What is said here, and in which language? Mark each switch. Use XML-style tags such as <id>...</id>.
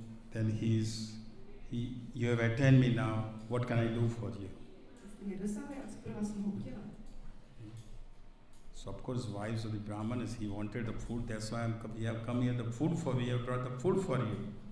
<en>Then you have attended me now. What can I do for you?</en> <cs>Jste mě dosáhli, a co pro vás mohu udělat?</cs> <en>So of course, wives of the Brahmanas, he wanted the food. That's why we have come here. The food for we have brought the food for you.</en>